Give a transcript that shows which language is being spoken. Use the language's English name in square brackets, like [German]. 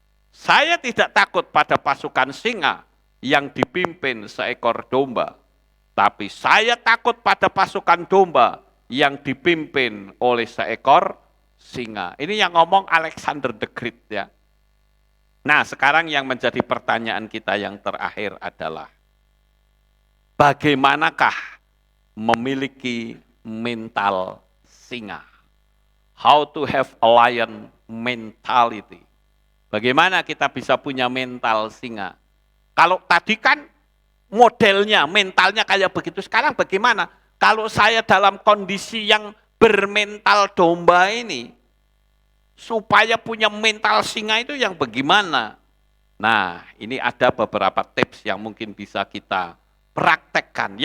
[Indonesian] Saya tidak takut pada pasukan singa yang dipimpin seekor domba, tapi saya takut pada pasukan domba yang dipimpin oleh seekor singa. Ini yang ngomong Alexander the Great ya. Nah, sekarang yang menjadi pertanyaan kita yang terakhir adalah, bagaimanakah memiliki mental singa? [English] How to have a lion mentality. [Indonesian] Bagaimana kita bisa punya mental singa? Kalau tadi kan modelnya, mentalnya kayak begitu, sekarang bagaimana? Kalau saya dalam kondisi yang bermental domba ini, supaya punya mental singa itu yang bagaimana? Nah, ini ada beberapa tips yang mungkin bisa kita praktekkan.